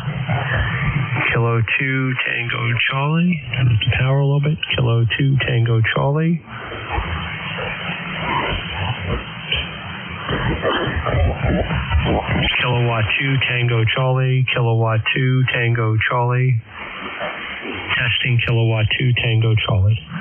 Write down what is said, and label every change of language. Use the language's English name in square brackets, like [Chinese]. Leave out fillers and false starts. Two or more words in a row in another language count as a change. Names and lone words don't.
[English] Kilo 2, Tango Charlie. Turn up the power a little bit. Kilo 2, Tango Charlie. Kilowatt 2, Tango Charlie. Kilowatt 2, Tango Charlie. Testing Kilowatt 2, Tango Charlie.